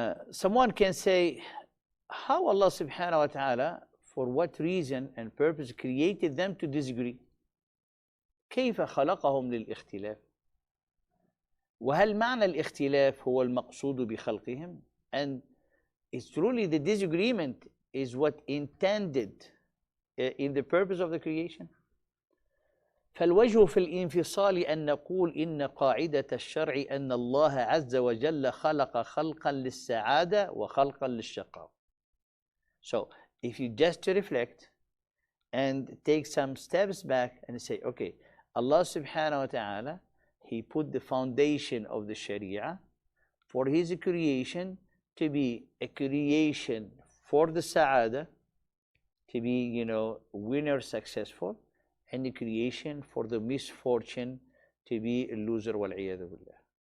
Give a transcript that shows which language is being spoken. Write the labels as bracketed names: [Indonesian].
[English] Someone can say, how Allah subhanahu wa ta'ala, for what reason and purpose created them to disagree? [Arabic] كيف خلقهم للاختلاف؟ وهل معنى الاختلاف هو المقصود بخلقهم؟ [English] And it's truly the disagreement is what intended in the purpose of the creation. [Arabic] فالوجه في الانفصال أن نقول إن قاعدة الشرع أن الله عز وجل خلق خلقا للسعادة وخلقا للشقاء. [English] So if you just reflect and take some steps back and say, okay, Allah subhanahu wa ta'ala, He put the foundation of the Sharia for His creation to be a creation for the Sa'ada, to be, winner, successful, and the creation for the misfortune, to be a loser, [Arabic] وَالْعِيَاذُ بِاللَّهِ.